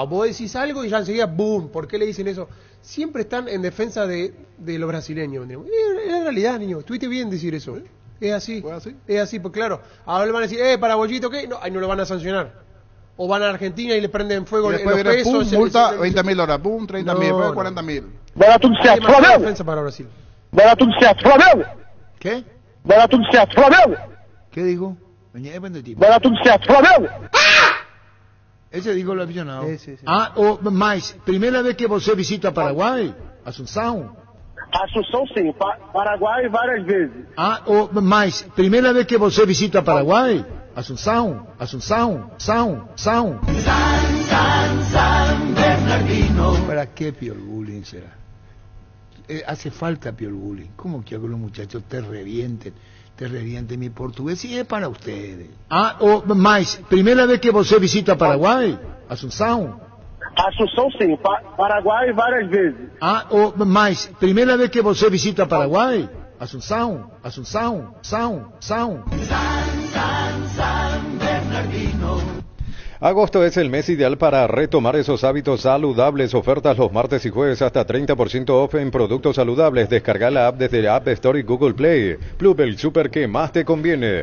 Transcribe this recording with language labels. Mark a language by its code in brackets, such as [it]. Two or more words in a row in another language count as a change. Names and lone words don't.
[es] Vos decís algo y ya enseguida, boom, ¿por qué le dicen eso? Siempre están en defensa de los brasileños. Es la realidad, niño, estuviste bien decir eso. Es así. Es así, pues claro. Ahora le van a decir, paraguayito, ¿qué? No, ahí no lo van a sancionar. O van a Argentina y le prenden fuego y los pesos. Pum, multa, $20,000, pum, $30,000, $40,000. [pt] Barato de certo, [es] Flamengo. Defensa para Brasil. [pt] Barato de certo, Flamengo. [es] ¿Qué? [pt] Barato de certo, Flamengo. [es] ¿Qué digo? [pt] Barato de certo, Flamengo. [es] Ese dijo el aficionado. Sí. [pt] Mas, primeira vez que você visita Paraguai, Assunção? Assunção sim, Paraguai várias vezes. Mas, primeira vez que você visita Paraguai, Assunção, San Bernardino. [es] ¿Para qué Piol Bullying será? Hace falta Piol Bullying. ¿Cómo quiero que los muchachos te revienten mi portugués? Y es para ustedes. [pt] Mas, primeira vez que você visita Paraguai, Assunção? Assunção sim, Paraguai várias vezes. Mas, primeira vez que você visita Paraguai, Assunção, San Bernardino. [es] Agosto es el mes ideal para retomar esos hábitos saludables. Ofertas los martes y jueves hasta 30% off en productos saludables. Descarga la app desde la App Store y Google Play. Plub, el súper que más te conviene.